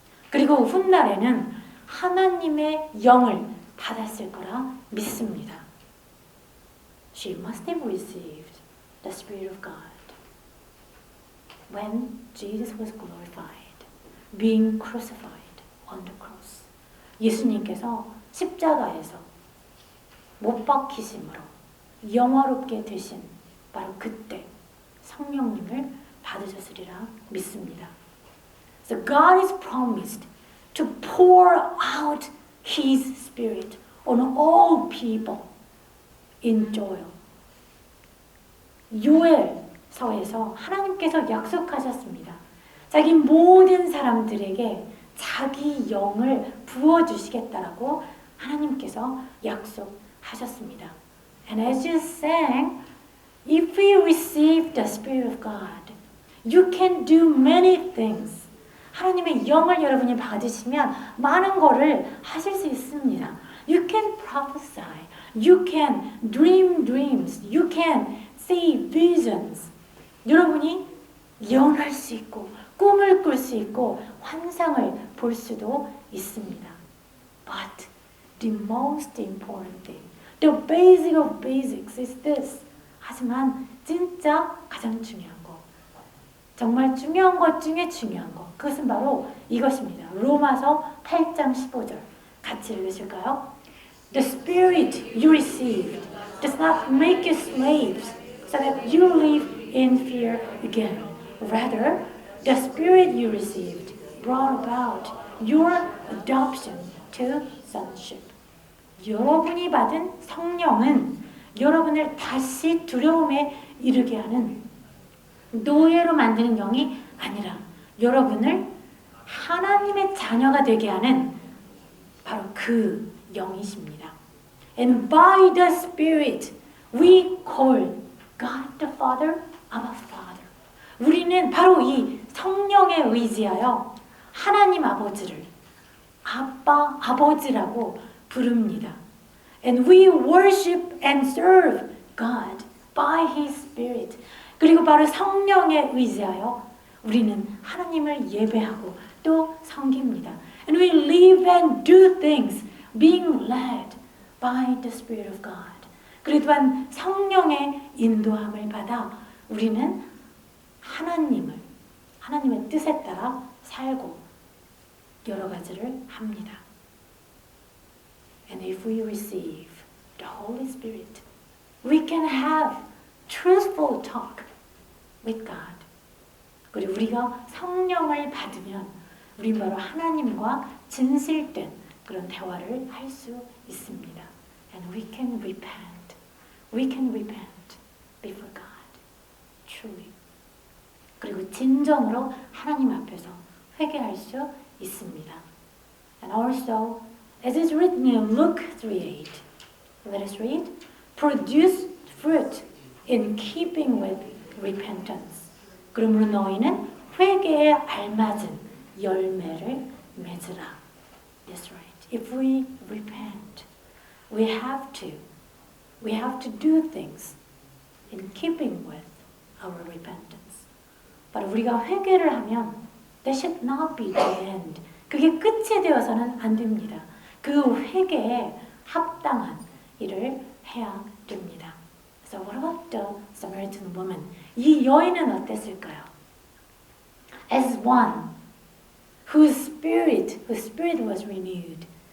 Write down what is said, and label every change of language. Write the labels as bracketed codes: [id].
[ko] 그리고 훗날에는 하나님의 영을 받았을 거라 믿습니다. [en] She must have received the Spirit of God when Jesus was glorified, being crucified on the cross. [ko] 예수님께서 십자가에서 못 박히심으로 영화롭게 되신 바로 그때 성령님을 받으셨으리라 믿습니다. [en] So God is promised to pour out His Spirit on all people in Joel. [ko] 요엘서에서 하나님께서 약속하셨습니다. 자기 모든 사람들에게 자기 영을 부어주시겠다라고 하나님께서 약속하셨습니다. [en] And as you sang, if we receive the Spirit of God, you can do many things. [ko] 하나님의 영을 여러분이 받으시면 많은 거를 하실 수 있습니다. [en] You can prophesy, you can dream dreams, you can see visions. [ko] 여러분이 예언할 수 있고 꿈을 꿀 수 있고 환상을 볼 수도 있습니다. [en] But the most important thing, the basic of basics is this. [ko] 하지만 진짜 가장 중요한 거, 정말 중요한 것 중에 중요한 것, 그것은 바로 이것입니다. 로마서 8장 15절 같이 읽으실까요? [en] The spirit you received does not make you slaves so that you live in fear again. Rather, the spirit you received brought about your adoption to sonship. [ko] 여러분이 받은 성령은 여러분을 다시 두려움에 이르게 하는 노예로 만드는 영이 아니라 여러분을 하나님의 자녀가 되게 하는 바로 그 영이십니다. [en] And by the Spirit we call God the Father, Abba Father. [ko] 우리는 바로 이 성령에 의지하여 하나님 아버지를 아빠, 아버지라고 부릅니다. [en] And we worship and serve God by His Spirit. [ko] 그리고 바로 성령에 의지하여 우리는 하나님을 예배하고 또 섬깁니다. [en] And we live and do things being led by the Spirit of God. [ko] 그리고 또한 성령의 인도함을 받아 우리는 하나님의 뜻에 따라 살고 여러 가지를 합니다. [en] And if we receive the Holy Spirit, we can have truthful talk with God. [ko] 그리고 우리가 성령을 받으면 우린 바로 하나님과 진실된 그런 대화를 할 수 있습니다. [en] And we can repent. We can repent before God. Truly. [ko] 그리고 진정으로 하나님 앞에서 회개할 수 있습니다. [en] And also, as is written in Luke 3:8, let us read, produce fruit in keeping with repentance. [ko] 그러므로 너희는 회개에 알맞은 열매를 맺으라. [en] That's right. If we repent, we have to do things in keeping with our repentance. [ko] 바로 우리가 회개를 하면 [en] that should not be the end. [ko] 그게 끝이 되어서는 안 됩니다. 그 회개에 합당한 일을 해야 됩니다. [en] So what about the Samaritan woman? [ko] 이 여인은 어땠을까요? [en] As one whose spirit was renewed.